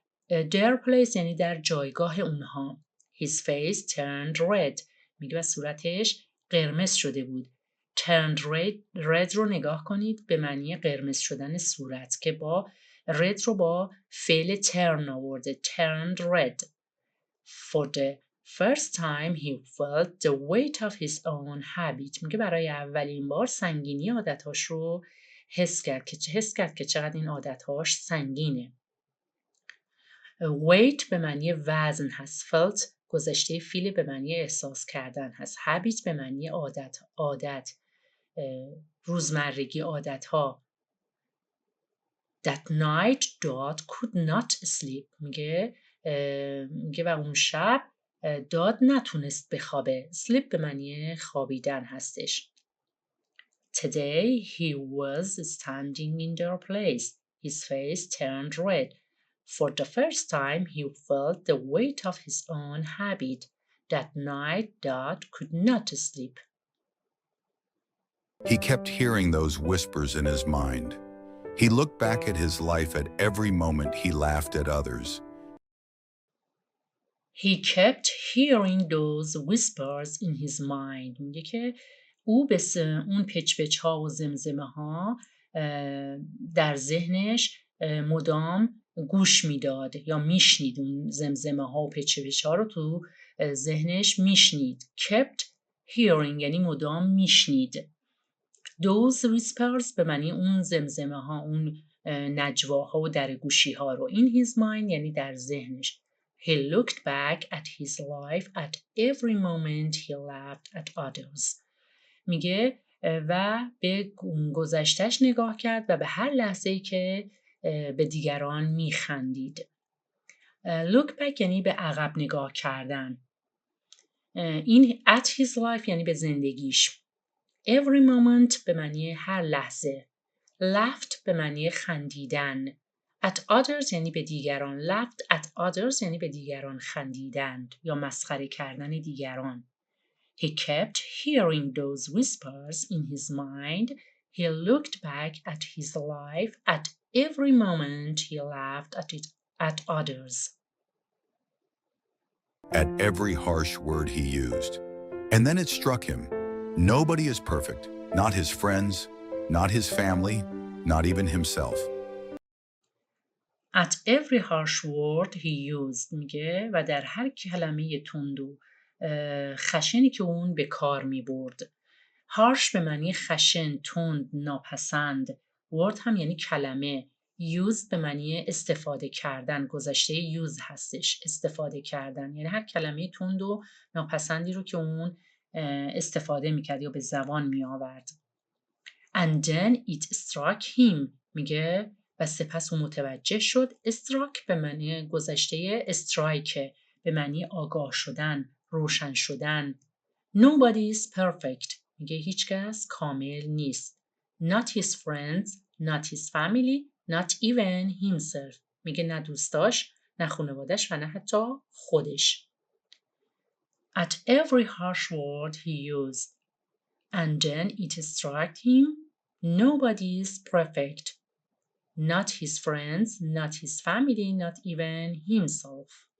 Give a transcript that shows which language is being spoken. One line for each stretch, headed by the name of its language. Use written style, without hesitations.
English: their place
Persian: یعنی در جایگاه اونها.
English: His face turned red.
Persian: میگه و صورتش قرمز شده بود.
English: turned red
Persian: رو نگاه کنید به معنی قرمز شدن صورت که با red رو با فعل turn آورده.
English: turned red. For the first time he felt the weight of his own habit.
Persian: میگه برای اولین بار سنگینی عادتهاش رو حس کرد که چقدر این عادتهاش سنگینه. weight به معنی وزن هست. felt گذشته فعل به معنی احساس کردن هست. habit به معنی عادت روزمرگی، عادتها.
English: That night Dodd could not sleep.
Persian: میگه و اون شب داد نتونست بخوابه. sleep به معنی خوابیدن هستش.
English: Today he was standing in their place. His face turned red. For the first time he felt the weight of his own habit. That night Dodd could not sleep. He kept hearing those whispers in his mind. He looked back at his life at every moment he laughed at others. He kept hearing those whispers in his mind.
Persian: میگه که او به اون پچ ها و زمزمه ها در ذهنش مدام گوش میداد یا میشنید. اون زمزمه ها و پچ ها رو تو ذهنش میشنید.
English: kept hearing
Persian: یعنی مدام میشنید.
English: those whispers
Persian: به معنی اون زمزمه ها، اون نجواها و درگوشی ها رو.
English: in his mind
Persian: یعنی در ذهنش.
English: He looked back at his life at every moment he laughed at others.
Persian: میگه و به گذشتش نگاه کرد و به هر لحظه‌ای که به دیگران میخندید.
English: Look back
Persian: یعنی به عقب نگاه کردن. این
English: at his life
Persian: یعنی به زندگیش.
English: Every moment
Persian: به معنی هر لحظه. Laughed به معنی خندیدن.
English: At others
Persian: یعنی به دیگران.
English: Laughed at others
Persian: یعنی به دیگران خندیدند یا مسخره کردن دیگران.
English: He kept hearing those whispers in his mind. He looked back at his life. At every moment he laughed at others. At every harsh word he used. And then it struck him. Nobody is perfect. Not his friends, not his family, not even himself. At every harsh word he used.
Persian: میگه و در هر کلمه تند و خشنی که اون به کار می برد. harsh به معنی خشن، تند، ناپسند. word هم یعنی کلمه. used به معنی استفاده کردن. گذشته use هستش، استفاده کردن. یعنی هر کلمه تند و ناپسندی رو که اون استفاده میکرد یا به زبان می آورد.
English: And then it struck him.
Persian: میگه و سپس او متوجه شد. struck به معنی گذشته strike به معنی آگاه شدن، روشن شدن.
English: Nobody is perfect.
Persian: میگه هیچ کس کامل نیست.
English: Not his friends, not his family, not even himself.
Persian: میگه نه دوستاش، نه خانوادش و نه حتی خودش.
English: At every harsh word he used. And then it struck him. Nobody is perfect. Not his friends, not his family, not even himself.